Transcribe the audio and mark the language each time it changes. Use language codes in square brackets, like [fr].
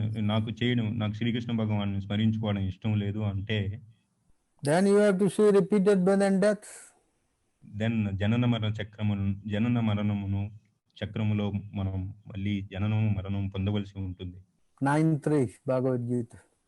[te] నాకు శ్రీకృష్ణ భగవాన్ని స్మరించుకోవడం ఇష్టం లేదు అంటే, [en] then you have to see repeated birth and death. Then [te] జనన మరణమును చక్రములో మనం మళ్ళీ జననము మరణం పొందవలసి ఉంటుంది. [en] 9:3 Bhagavad Gita.